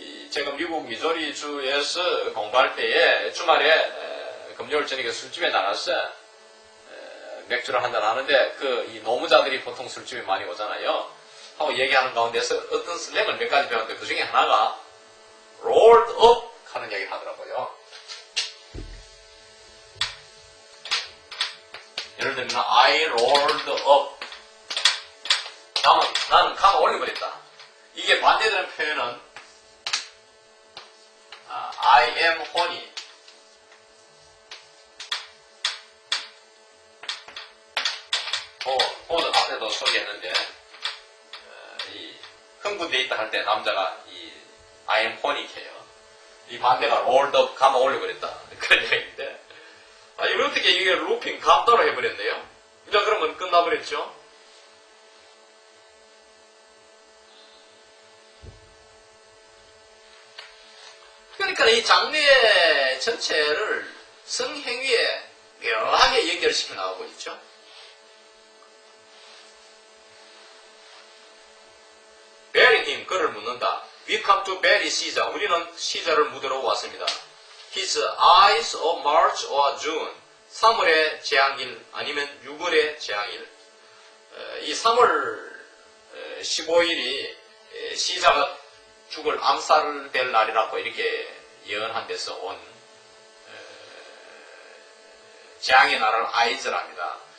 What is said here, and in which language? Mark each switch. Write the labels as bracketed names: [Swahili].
[Korean] 제가 미국 미조리 주에서 공부할 때에 주말에 금요일 저녁에 술집에 나가서 맥주를 한잔 하는데 이 노무자들이 보통 술집에 많이 오잖아요. 하고 얘기하는 가운데서 어떤 슬랭을 몇 가지 배웠는데 그 중에 하나가 rolled up 하는 얘기를 하더라고요. [English] 예를 들면 I rolled up. [Korean] 나는 감을 올려버렸다. [English] 이게 반대되는 표현은 I am horny. [Korean] 오늘 앞에도 소개했는데 이 흥분되어 있다 할 때 남자가 이 [English] I am horny [Korean] 해요. 이 반대가 rolled up, 감아 올려버렸다. 그런 얘기인데 이걸 어떻게 이게 루핑 감도로 해버렸네요. 자, 그러면 끝나버렸죠. 그러니까 이 장례 전체를 성행위에 묘하게 연결시켜 나가고 있죠. 베리님, 그를 묻는다. [English] We come to bury Caesar. [Korean] 우리는 시자를 묻으러 왔습니다. [English] His eyes of March or June. [Korean] 3월의 재앙일 아니면 6월의 재앙일. 이 3월 15일이 시자가 죽을 암살될 날이라고 이렇게 예언한 데서 온 재앙의 날을 아이즈랍니다.